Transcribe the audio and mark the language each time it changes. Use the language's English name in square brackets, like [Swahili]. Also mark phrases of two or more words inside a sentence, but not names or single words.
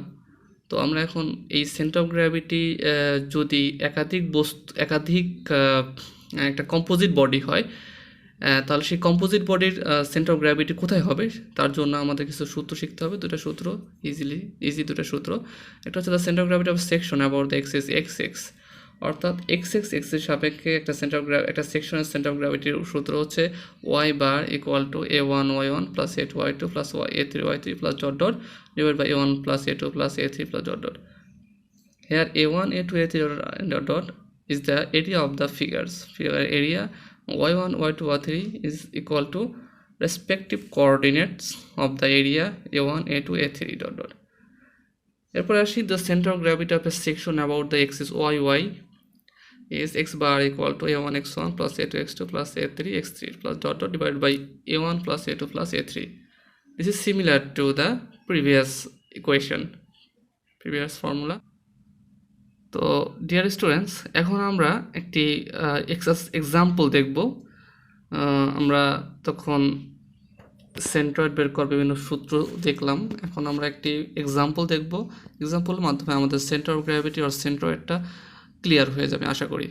[Bangla] তো আমরা এখন এই [English] center of gravity [Bangla] যদি একাধিক একটা [English] composite body [Bangla] হয়, তাহলে সেই [English] composite bodyর center of gravity [Bangla] কোথায় হবে তার জন্য আমাদের কিছু সূত্র শিখতে হবে। দুটো সূত্র, ইজি দুটো সূত্র। একটা হচ্ছে [English] the center of gravity of section about the axis x, [Bangla] অর্থাৎ এক্সের সাপেক্ষে একটা সেকশনের [English] center of gravityর [Bangla] সূত্র হচ্ছে [English] y bar equal to a1y1 plus a2y2 plus a3y3 plus dot divide by a1 plus a2 plus a3 plus dot. Here a1, a2, a3 dot is the area of the figures. Figure area y1, y2, y3 is equal to respective coordinates of the area a1, a2, a3 dot. [Bangla] এরপর আসি, [English] the center of gravity of a section about the axis y is x bar equal to a1 x1 plus a2 x2 plus a3 x3 plus dot divided by a1 plus a2 plus a3. This is similar to the previous formula. [Bangla] তো [English] dear students, [Bangla] এখন আমরা একটি এক্সাম্পল দেখব। আমরা তখন সেন্ট্রয়েড বের করার বিভিন্ন সূত্র দেখলাম, এখন আমরা একটি এক্সাম্পল দেখব। এক্সাম্পলের মাধ্যমে আমাদের [English] center of gravity [Bangla] আর সেন্ট্রয়েডটা ক্লিয়ার হয়ে যাবে আশা করি।